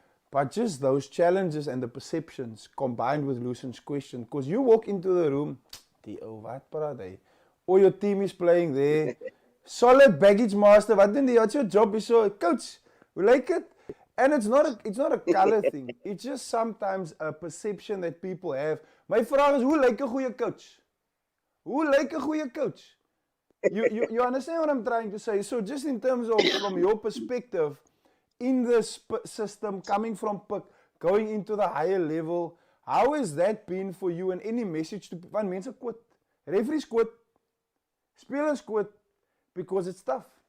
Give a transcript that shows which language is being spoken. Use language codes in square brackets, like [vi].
[en] But just those challenges and the perceptions combined with Lucian's question, because you walk into the room, [af] wat praat hy? [en] Or your team is playing there, solid baggage master, what's your job? Is so, coach, we like it. And it's not a color thing. It's just sometimes a perception that people have. [af] My vraag is, hoe lyk 'n goeie coach? Hoe lyk 'n goeie coach? [en] You understand what I'm trying to say? So just in terms of, from your perspective, in this system, coming from PUK, going into the higher level, how has that been for you, and any message to, [af] want mense quit, [en] referees quit, spelers quit, because it's tough.